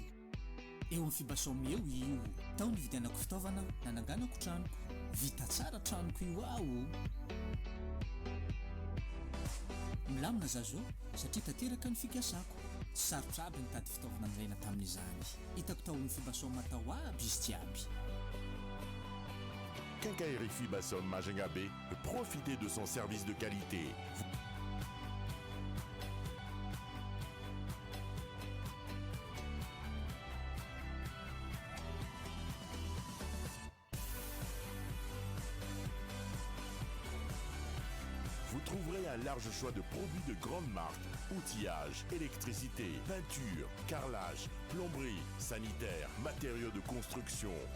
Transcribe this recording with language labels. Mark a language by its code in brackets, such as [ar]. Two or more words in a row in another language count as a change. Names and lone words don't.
[mg] eo amin'ny fibasome eo io tao ny vidianako fitaovana nananganako tranoko vita tsara tranoko io aho milamina zazo satria tanteraka ny fikasako tsy sarotra aby nitady fitaovana andraina tamin'izany hitako tao amin'ny fibasome tao aby izy jiaby. [fr] Quincaillerie Fibasom Majengabé, profitez de son service de qualité. Vous trouverez un large choix de produits de grande marque, outillage, électricité, peinture, carrelage, plomberie, sanitaire, matériaux de construction.